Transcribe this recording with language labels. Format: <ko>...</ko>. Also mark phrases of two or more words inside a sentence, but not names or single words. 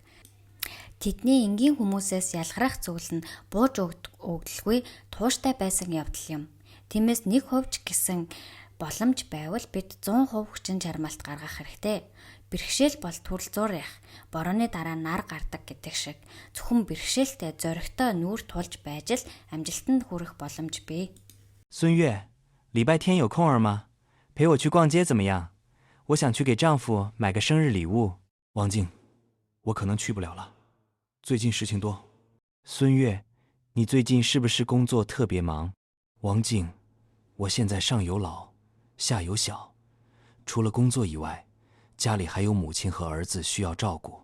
<mn>Тэдний энгийн хүмүүсээс ялгарах зүйл нь бууж өгдөлгүй тууштай байсан явдал юм. Тиймээс 1% гэсэн боломж байвал бид 100% хүчин чармаалт гаргах хэрэгтэй. Бэрхшээл бол төрөл зурх, борооны дараа нар гардаг гэдэг шиг зөвхөн бэрхшээлтэй зоригтой нүүр тулж байж л амжилтанд хүрэх боломж бий.</mn> <zh>孙悦，礼拜天有空儿吗？陪我去逛街怎么样？我想去给丈夫买个生日礼物。王静，我可能去不了了，最近事情多。孙悦，你最近是不是工作特别忙？王静，我现在上有老，下有小，除了工作以外，家里还有母亲和儿子需要照顾。</zh>